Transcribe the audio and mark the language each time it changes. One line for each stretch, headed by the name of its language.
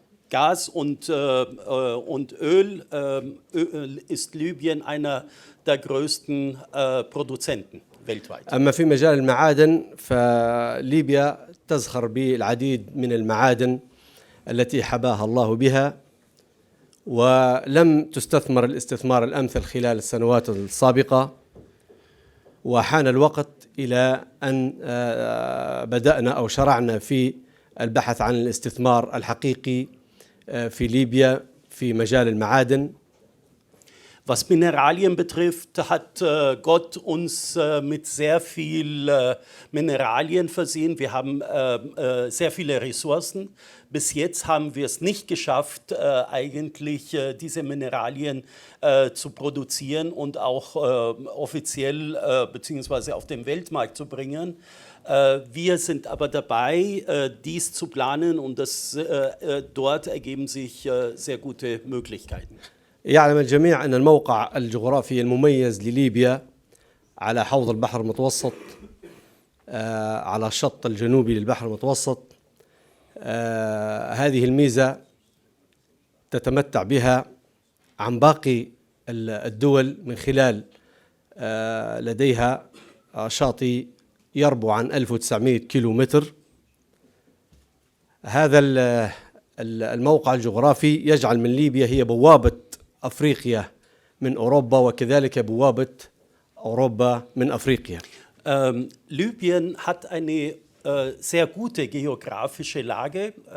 German: Gas und Öl ist Libyen einer der größten Produzenten weltweit.
Arabic: أما في مجال المعادن فليبيا تزخر بالعديد من المعادن التي حباها الله بها، ولم تستثمر الاستثمار الأمثل خلال السنوات السابقة، وحان الوقت إلى أن بدأنا أو شرعنا في البحث عن الاستثمار الحقيقي في ليبيا في مجال المعادن.
German: Was Mineralien betrifft, hat Gott uns mit sehr viel Mineralien versehen. Wir haben sehr viele Ressourcen. Bis jetzt haben wir es nicht geschafft, eigentlich diese Mineralien zu produzieren und auch offiziell bzw. auf den Weltmarkt zu bringen. Wir sind aber dabei, dies zu planen, und dort ergeben sich sehr gute Möglichkeiten.
Arabic: يعلم الجميع أن الموقع الجغرافي المميز لليبيا على حوض البحر المتوسط، على الشط الجنوبي للبحر المتوسط. هذه الميزة تتمتع بها عن باقي الدول من خلال لديها شاطئ يربو عن 1900 كيلومتر. هذا الموقع الجغرافي يجعل من ليبيا هي بوابة أفريقيا من أوروبا، وكذلك بوابة أوروبا من أفريقيا.
German: Libyen hat eine sehr gute geografische Lage.